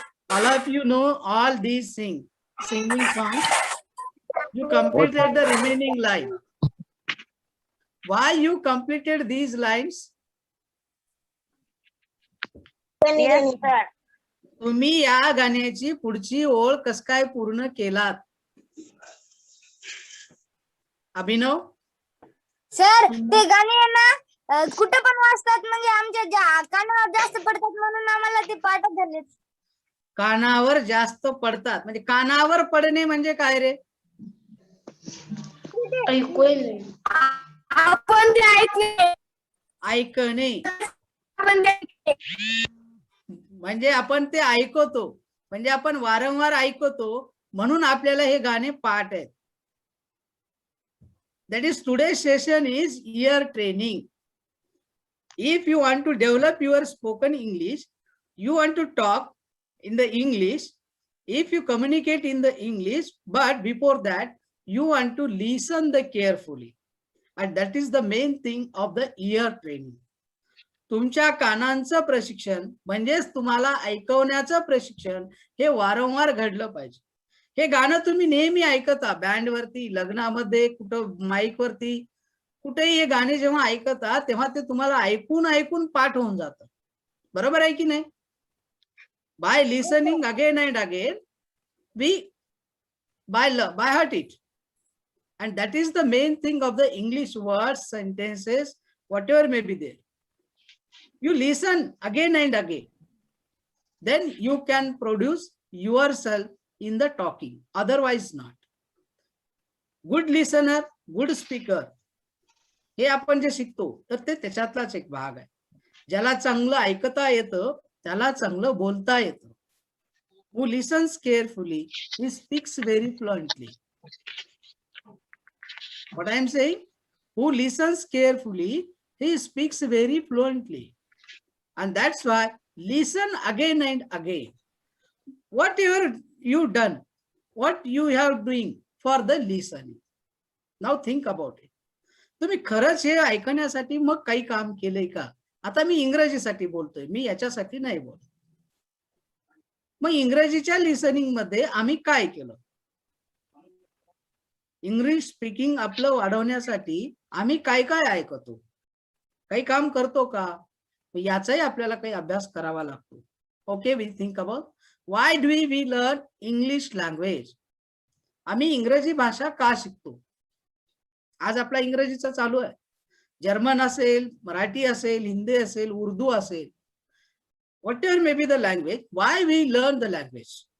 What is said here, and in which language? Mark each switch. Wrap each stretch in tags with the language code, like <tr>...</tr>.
<en>All of you know all these singing songs. You completed the remaining line. Why you completed these lines? Yes, sir.</en> <mr>तुम्ही या गाण्याची पुढची ओळ कस काय पूर्ण केलात? अभिनव सर, ते गाणे आहे ना कुठे पण वाजतात, म्हणजे आमच्या कानावर जास्त पडतात म्हणून आम्हाला ते पाठ झाले. कानावर जास्त पडतात म्हणजे कानावर पडणे म्हणजे काय रे? आपण ते ऐकणे म्हणजे आपण ते ऐकतो, म्हणजे आपण वारंवार ऐकतो म्हणून आपल्याला हे गाणे पाठ आहेत.</mr> <en>That is today's session is ear training. If you want to develop your spoken English, you want to talk in the English, if you communicate in the English, but before that you want to listen the carefully, and that is the main thing of the ear training.</en> <mr>तुमच्या कानांचं प्रशिक्षण म्हणजेच तुम्हाला ऐकवण्याचं प्रशिक्षण हे वारंवार घडलं पाहिजे. हे गाणं तुम्ही नेहमी ऐकता, बँड वरती, लग्नामध्ये, कुठं माईक वरती, कुठेही हे गाणे जेव्हा ऐकता तेव्हा ते तुम्हाला ऐकून पाठ होऊन जातं. बरोबर आहे की नाही?</mr> <en>By listening again and again we by heart it, and that is the main thing of the English words, sentences, whatever may be there. You listen again and again. Then you can produce yourself in the talking. Otherwise not. Good listener, good speaker.</en> <mr>हे आपण जे शिकतो तर ते त्याच्यातलाच एक भाग आहे. ज्याला चांगलं ऐकता येतं त्याला चांगलं बोलता येतं.</mr> <en>Who listens carefully, he speaks very fluently. What I am saying? Who listens carefully, he speaks very fluently. And that's why listen again and again. Whatever you done, what you have doing for the listening. Now think about it.</en> <mr>तुम्ही खरंच हे ऐकण्यासाठी मग काही काम केलंय का? आता मी इंग्रजीसाठी बोलतोय, मी याच्यासाठी नाही बोलत. मग इंग्रजीच्या लिसनिंग मध्ये आम्ही काय केलं? इंग्लिश स्पीकिंग आपलं वाढवण्यासाठी आम्ही काय काय ऐकतो, काही काम करतो का? याचाही आपल्याला काही अभ्यास करावा लागतो.</mr> <en>Okay, we think about why do we learn English language.</en> <mr>आम्ही इंग्रजी भाषा का शिकतो? आज आपला इंग्रजीचा चालू आहे. जर्मन असेल, मराठी असेल, हिंदी असेल, उर्दू असेल,</mr> <en>whatever may be the language, why we learn the language?</en>